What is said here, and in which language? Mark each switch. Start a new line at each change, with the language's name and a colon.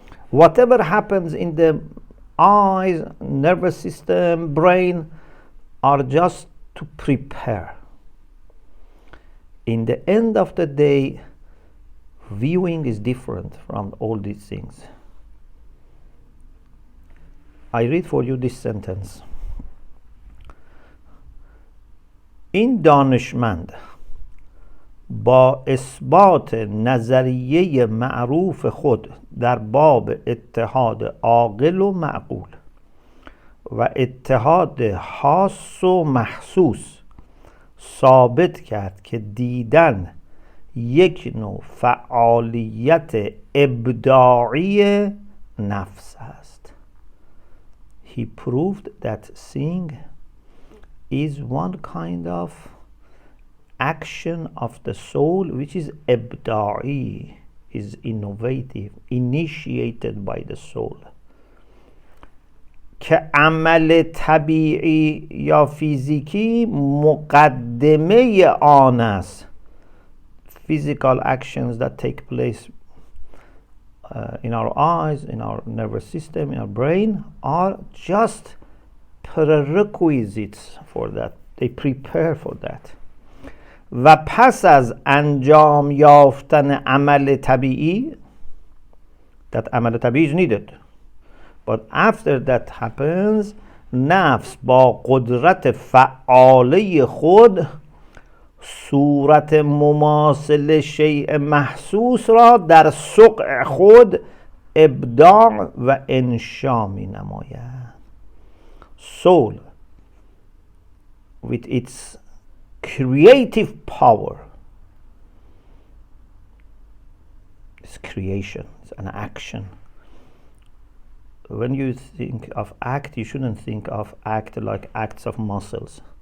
English: Whatever happens in the eyes, nervous system, brain are just to prepare. In the end of the day, viewing is different from all these things. I read for you this sentence.
Persian: این دانشمند با اثبات نظریه معروف خود در باب اتحاد عاقل و معقول و اتحاد خاص و محسوس ثابت کرد که دیدن یک نوع فعالیت ابداعی نفس است.
English: He proved that seeing is one kind of action of the soul which is ibda'i, is innovative, initiated by the soul.
Persian: که عمل طبیعی یا فیزیکی مقدمه آن است.
English: Physical actions that take place in our eyes, in our nervous system, in our brain are just prerequisites for that. They prepare for that.
Persian: و پس از انجام یافتن عمل طبیعی, that عمل طبیعی
English: is needed, but after that happens,
Persian: نفس با قدرت فعاله خود صورت مماثل شیء محسوس را در سقع خود ابداع و انشا می نماید.
English: Soul with its creative power, it's creation, it's an action. When you think of act, you shouldn't think of act like acts of muscles.